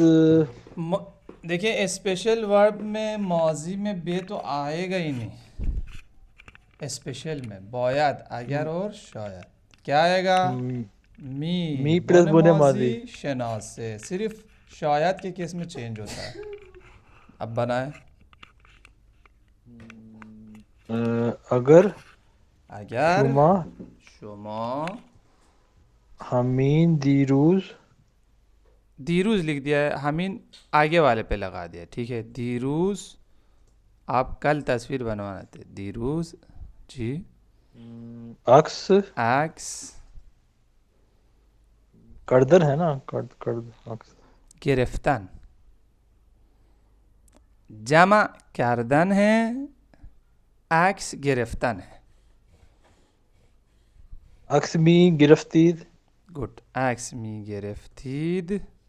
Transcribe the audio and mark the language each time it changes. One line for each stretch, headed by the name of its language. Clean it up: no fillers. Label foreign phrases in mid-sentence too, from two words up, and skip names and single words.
Urdu: دیکھیں اسپیشل ورب میں ماضی میں بے تو آئے گا ہی نہیں اسپیشل میں باید اگر اور شاید کیا آئے گا می
Persian: پلس بن بنے
Urdu: ماضی شناس سے صرف شاید کے کیس میں چینج ہوتا ہے اب بنائیں
Persian: اگر شما ہمین
Urdu: دیروز لکھ دیا ہے ہمین آگے والے پہ لگا دیا ٹھیک ہے دیروز آپ کل تصویر بنوانا تھے دیروز جی
Persian: عکس کردن
Urdu: ہے نا عکس
Persian: گرفتن جمع کردن ہے عکس گرفتن ہے عکس می گرفتید گڈ عکس می گرفتید